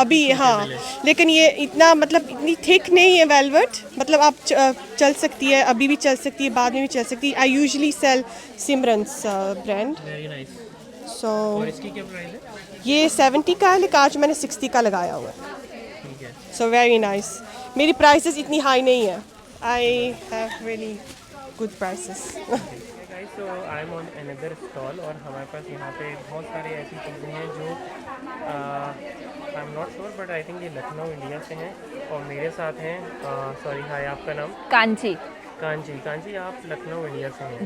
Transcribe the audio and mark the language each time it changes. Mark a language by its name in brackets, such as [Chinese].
[Hindi] अभी हाँ, लेकिन ये इतना मतलब इतनी थिक नहीं है वेलवेट, मतलब आप चल सकती है, अभी भी चल सकती है, बाद में भी चल सकती है। [English] I usually sell Simran's brand. Very nice. So [Hindi] और इसकी क्या प्राइस है? ये 70 का है, लेकिन आज मैंने 60 का लगाया हुआ है। ठीक है। [English] So very nice. [Hindi] मेरी प्राइसेस इतनी हाई नहीं है। [English] I have really good prices. [Hindi] Guys तो [English] I am on another stall [Hindi] और हमारे पास यहाँ पे बहुत सारे ऐसी चीज़ें हैं जो [English] I am not sure but I think [Hindi] ये लखनऊ इंडिया से हैं और मेरे साथ हैं सॉरी हाय आपका नाम कांची। कांची। कांची आप लखनऊ इंडिया से हैं